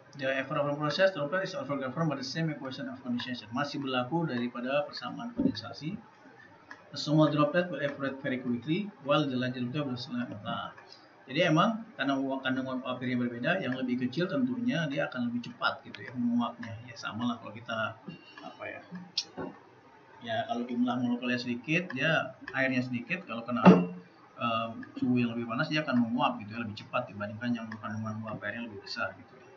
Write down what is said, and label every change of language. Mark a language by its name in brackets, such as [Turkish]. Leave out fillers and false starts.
[English] The evaporation process droplet is also governed by the same equation of condensation. [Indonesian] Masih berlaku daripada persamaan kondensasi. [English] The small droplet will evaporate very quickly, while the larger droplet will slowly. [Indonesian] Nah, jadi emang karena kandungan airnya berbeda, yang lebih kecil tentunya dia akan lebih cepat gitu ya menguapnya. Ya sama lah kalau kita apa ya? Ya kalau jumlah molekulnya sedikit, dia airnya sedikit, kalau kena suhu yang lebih panas dia akan menguap gitu ya, lebih cepat dibandingkan yang kandungan uap airnya lebih besar gitu.